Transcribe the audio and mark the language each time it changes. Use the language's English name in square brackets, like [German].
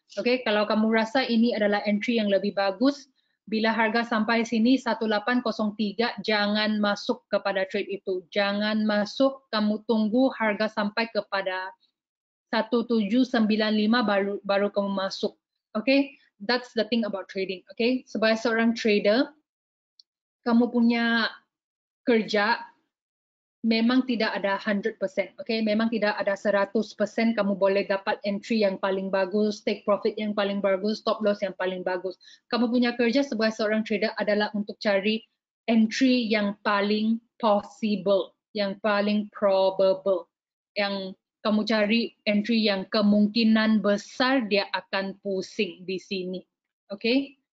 [Malay] Oke, kalau kamu rasa ini adalah entry yang lebih bagus, bila harga sampai sini 1803, jangan masuk kepada trade itu. Jangan masuk, kamu tunggu harga sampai kepada 1795 baru kamu masuk. [English] Oke, that's the thing about trading. [Malay] Oke, sebagai seorang trader, kamu punya kerja memang tidak ada 100%, okay? Memang tidak ada 100% kamu boleh dapat entry yang paling bagus, take profit yang paling bagus, stop loss yang paling bagus. Kamu punya kerja sebagai seorang trader adalah untuk cari entry yang paling possible, yang paling probable, yang kamu cari entry yang kemungkinan besar dia akan pusing di sini, okay?